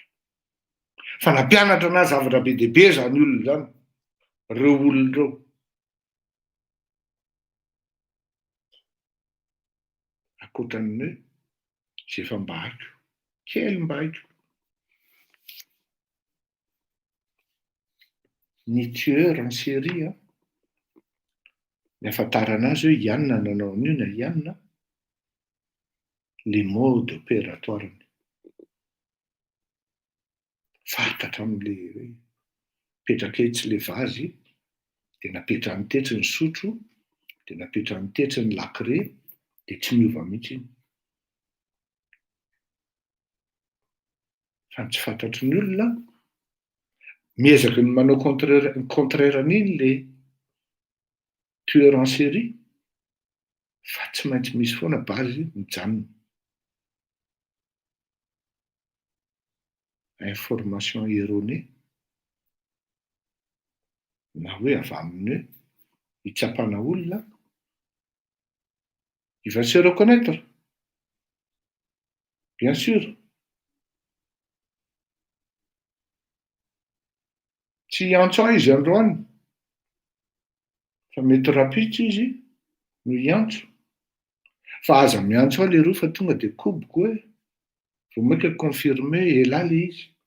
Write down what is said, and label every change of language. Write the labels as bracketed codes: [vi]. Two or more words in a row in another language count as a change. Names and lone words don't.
[mg] Fa nampianatra anazy zavatra be dia be zany olona zany, reo olona reo. Akoatran'ny hoe zay efa mba haiko, kely mba haiko. [fr] Ny tueur en série, [mg] ny ahafantarana azy hoe Yann nanao an'io na Yann, [fr] les modes opératoires. [mg] Fantatra amin'le hoe petraka etsy le vazy, de napetra ny tetsy ny sotro, de napetra ny tetsy ny lakre, de tsy miova mihitsy iny. Fa tsy fantatry ny olona, miezaka ny manao contraire an'iny le [fr] tueur en série, [mg] fa tsy maintsy misy foana base mijanona. [fr] Information erronée [mg] na hoe avy amin'ny hoe hitsapana olona, [fr] il va se reconnaître, bien sûr. [mg] Tsy antso ahy izy androany, fa mety rapitra izy no hiantso. Fa aza miantso ahy le roa fa tonga de koboko hoe vao maika confirmer ela le izy.